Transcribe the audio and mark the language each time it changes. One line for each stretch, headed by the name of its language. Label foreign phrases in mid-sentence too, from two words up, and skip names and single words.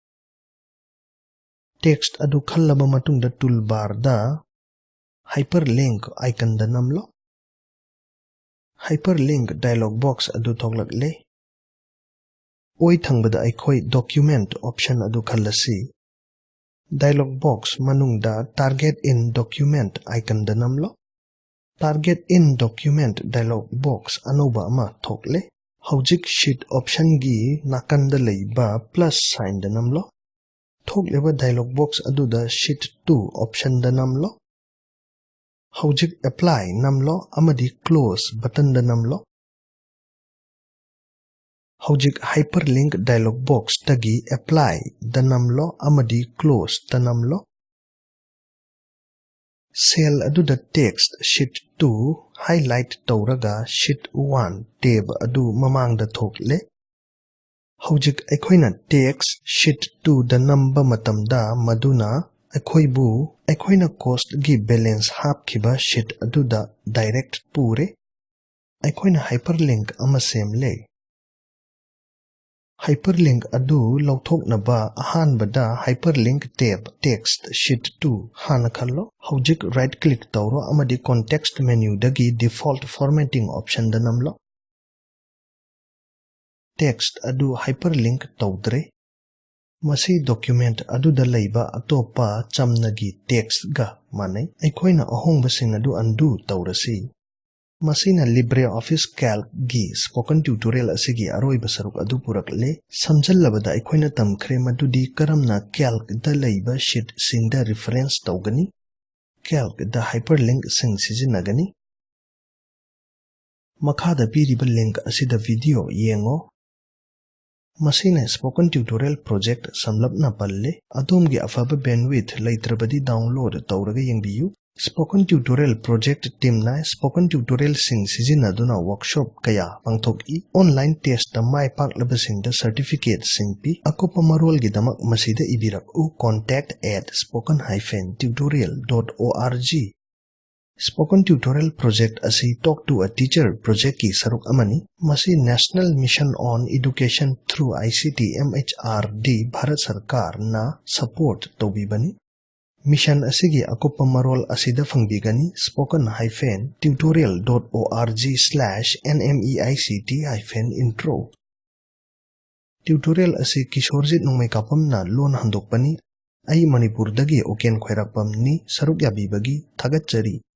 Manipuri: text adu khallaba matungda toolbar da
English: hyperlink icon
Manipuri: da namlo
English: hyperlink dialog box
Manipuri: adu thoglakle Oi thangbada aikoi
English: document option
Manipuri: adu khallasi
English: dialog box
Manipuri: manungda
English: target in document icon
Manipuri: da namlo.
English: Target in document dialog box
Manipuri: anoba ama thokle. Hojik
English: sheet option
Manipuri: gi nakanda leiba plus sign da namlo. Thokleba dialog box aduda
English: sheet 2 option
Manipuri: da namlo. Hojik apply namlo amadi
English: close button
Manipuri: da namlo. Hojik
English: hyperlink dialog box
Manipuri: tagi apply da namlo amadi close da namlo. Cell aduda
English: text sheet 2
Manipuri: highlight tauraga
English: sheet 1 tab
Manipuri: adu mamang da thokle. Hojik aikoina
English: text sheet 2
Manipuri: da namba matamda maduna aikoina cost gi balance hap kiba sheet aduda direct pure. Aikoina hyperlink ama semle. Hyperlink adu lauthoknaba ahanbada
English: hyperlink tab text sheet 2
Manipuri: hana khallo. Hojik
English: right click
Manipuri: tauro amadi
English: context menu
Manipuri: dagi
English: default formatting option
Manipuri: da namlo. Text adu hyperlink taudre. Masi document adu da leiba atopa chamnagi text ga manai. Aikoina ahongba sing adu undo taurasi. Masina LibreOffice-Calc gi
English: spoken tutorial
Manipuri: asigi aroiba saruk adu purakle. Samjallabada aikoina tamkhre madudi karamna Calc da leiba sheet singda reference taugani. Calc da hyperlink sing sizinagani. Makhada piriba link asida video yengo. Masina
English: spoken tutorial project
Manipuri: samlapna palle. Adomgi afaba bandwidth laitrabadi download tauraga yengbiyu.
English: Spoken tutorial project team
Manipuri: na
English: spoken tutorial
Manipuri: sing sizinaduna workshop kaya pangthoki
English: online test
Manipuri: da mai paklaba sing da certificate sing pi akopa marol gidamak masida ibirak u contact@spoken-tutorial.org.
English: Spoken tutorial project
Manipuri: asi
English: talk to a teacher project
Manipuri: ki saruk amani. Masi National Mission on Education through ICT MHRD Bharat Sarkar na support tobibani. Mission asigi akopa marol asida fangbigani spoken-tutorial.org/nmeict-intro. Tutorial asi kishorjit nungmay kapam na lon handokpani. Ay Manipur dagi oken khwairakpam ni saruk yabi bagi thagat jari.